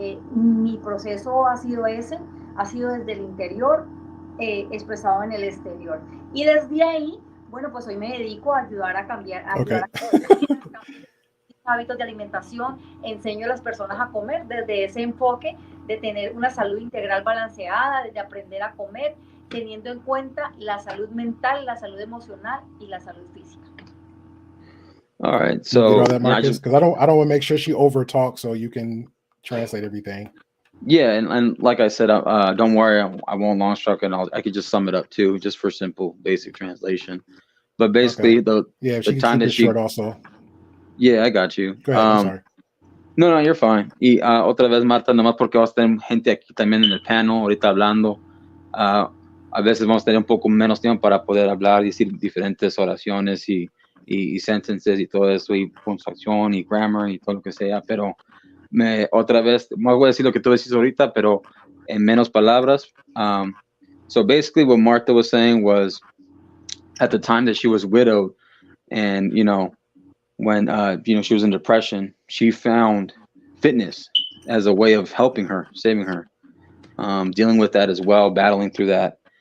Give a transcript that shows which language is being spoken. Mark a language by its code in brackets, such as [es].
[es] Mi proceso ha sido ese, ha sido desde el interior expresado en el exterior, y desde ahí, bueno, pues hoy me dedico a ayudar a cambiar, hábitos de alimentación. Enseño a las personas a comer desde ese enfoque de tener una salud integral balanceada, de aprender a comer teniendo en cuenta la salud mental, la salud emocional y la salud física. [en] All right, so Marcus, because I don't want to make sure she over talks so you can translate everything. Yeah, and like I said, don't worry, I won't long stroke, and I could just sum it up too, just for simple, basic translation. But basically, if she the time that she short also. Yeah, I got you. Go ahead, I'm sorry. No, you're fine. [es] Y otra vez, Marta, nomás porque vas a tener gente aquí también en el panel ahorita hablando. A veces vamos a tener un poco menos tiempo para poder hablar y decir diferentes oraciones y sentences y todo eso, y puntuación y grammar y todo lo que sea, pero otra vez, voy a decir lo que tú decís ahorita, pero en menos palabras. [en] So basically what Martha was saying was, at the time that she was widowed, and, when, she was in depression, she found fitness as a way of helping her, saving her, dealing with that as well, battling through that.